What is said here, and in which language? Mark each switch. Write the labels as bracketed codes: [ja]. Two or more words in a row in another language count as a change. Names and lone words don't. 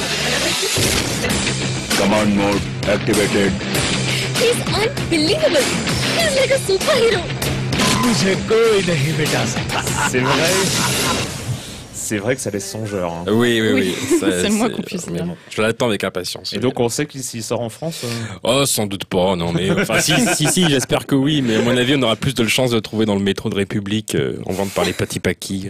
[en] Command mode activated. He's unbelievable. He's like a superhero. [hi] मुझे कोई नहीं मिटा सकता। [fr] C'est vrai que ça laisse songeur. Oui. C'est moi qu'on puisse dire. Je l'attends avec impatience. Et donc on sait qu'il sort en France Oh, sans doute pas, non mais... Enfin, si, j'espère que oui, mais à mon avis, on aura plus de chance de le trouver dans le métro de République en vente par les petits paquis.